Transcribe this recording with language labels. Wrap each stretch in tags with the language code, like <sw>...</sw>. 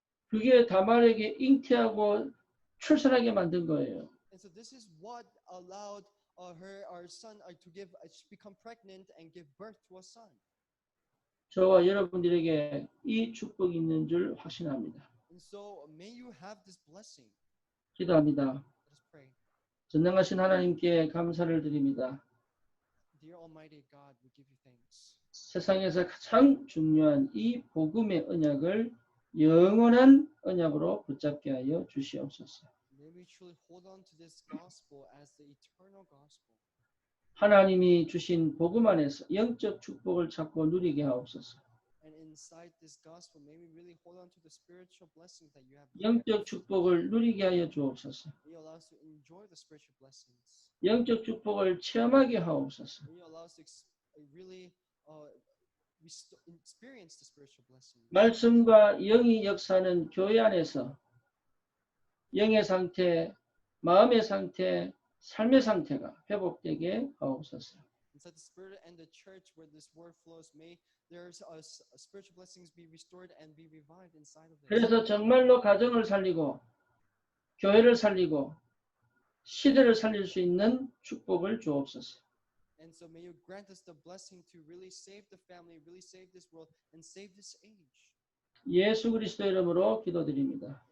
<ko>그게 다말에게 잉태하고 출산하게 만든 거예요.</ko> <en>And so this is what allowed our son to become pregnant and give birth to a son.</en> <ko>저와 여러분들에게 이 축복이 있는 줄 확신합니다.</ko> <en>And so may you have this blessing.</en> <ko>기도합니다.</ko> <en>Let us pray.</en> <ko>전능하신 하나님께 감사를 드립니다.</ko> <en>Dear Almighty God, we give you thanks.</en> <ko>세상에서 가장 중요한 이 복음의 언약을 영원한 언약으로 붙잡게 하여 주시옵소서.</ko> <en>May we truly hold on to this gospel as the eternal gospel.</en> <ko>하나님이 주신 복음 안에서 영적 축복을 찾고 누리게 하옵소서.</ko> <en>And inside this gospel, may we really hold on to the spiritual blessings that you have.</en> <ko>영적 축복을 누리게 하여 주옵소서.</ko> <en>May you allow us to enjoy the spiritual blessings.</en> <ko>영적 축복을 체험하게 하옵소서.</ko> <en>May you allow us to really experience the spiritual blessings.</en> <ko>말씀과 영이 역사하는 교회 안에서 영의 상태, 마음의 상태, 삶의 상태가 회복되게 하옵소서.</ko> <en>Inside the spirit and the church where this word flows, may there's spiritual blessings be restored and be revived inside of this.</en> <ko>그래서 정말로 가정을 살리고 교회를 살리고 시대를 살릴 수 있는 축복을 주옵소서.</ko> <en>And so may you grant us the blessing to really save the family, really save this world, and save this age.</en> <ko>예수 그리스도 이름으로 기도드립니다.</ko>